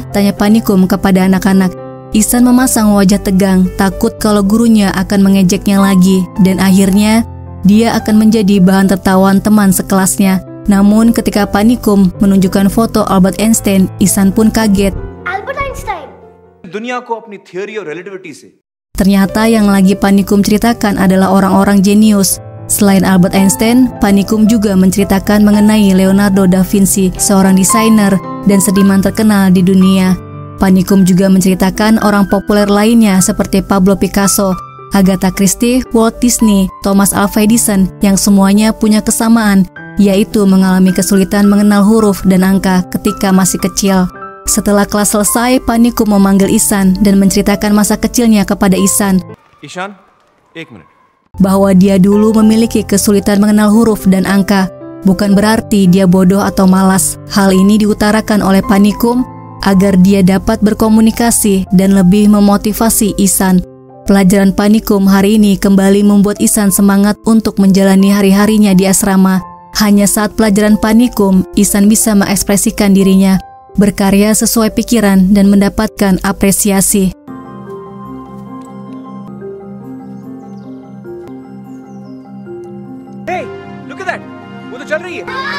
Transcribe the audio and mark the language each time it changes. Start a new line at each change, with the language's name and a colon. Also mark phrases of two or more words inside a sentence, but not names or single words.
Indonesian: Tanya Panikum kepada anak-anak. Ihsan memasang wajah tegang, takut kalau gurunya akan mengejeknya lagi, dan akhirnya dia akan menjadi bahan tertawaan teman sekelasnya. Namun ketika Panikum menunjukkan foto Albert Einstein, Ihsan pun kaget. Albert Einstein.
Hindi: दुनिया को अपनी
English: theory of relativity
Hindi: से
Indonesian: Ternyata yang lagi Panikum ceritakan adalah orang-orang jenius. Selain Albert Einstein, Panikum juga menceritakan mengenai Leonardo da Vinci, seorang desainer dan seniman terkenal di dunia. Panikum juga menceritakan orang populer lainnya seperti Pablo Picasso, Agatha Christie, Walt Disney, Thomas Alva Edison yang semuanya punya kesamaan, yaitu mengalami kesulitan mengenal huruf dan angka ketika masih kecil. Setelah kelas selesai, Panikum memanggil Ihsan dan menceritakan masa kecilnya kepada Ihsan.
Hindi: ईशान, एक मिनट.
Indonesian: Bahwa dia dulu memiliki kesulitan mengenal huruf dan angka. Bukan berarti dia bodoh atau malas. Hal ini diutarakan oleh Panikum agar dia dapat berkomunikasi dan lebih memotivasi Ihsan. Pelajaran Panikum hari ini kembali membuat Ihsan semangat untuk menjalani hari-harinya di asrama. Hanya saat pelajaran Panikum, Ihsan bisa mengekspresikan dirinya, berkarya sesuai pikiran dan mendapatkan apresiasi.
English: Hey, look at that.
Hindi: वो तो चल रही है.